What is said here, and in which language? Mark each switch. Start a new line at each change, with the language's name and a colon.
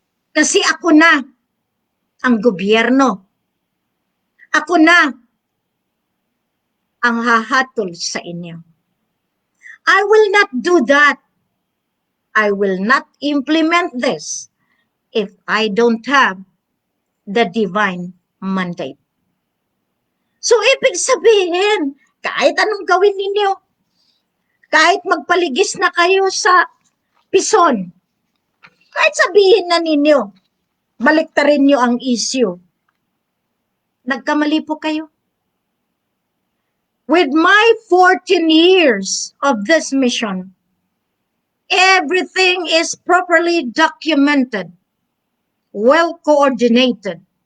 Filipino: Kasi ako na ang gobyerno. Ako na ang hahatol sa inyo.
English: I will not do that. I will not implement this if I don't have the divine mandate.
Filipino: So, ibig sabihin, kahit anong gawin ninyo, kahit magpaligis na kayo sa pison, kahit sabihin na ninyo, baliktarin nyo ang issue, nagkamali po kayo.
English: With my 14 years of this mission, everything is properly documented, well coordinated.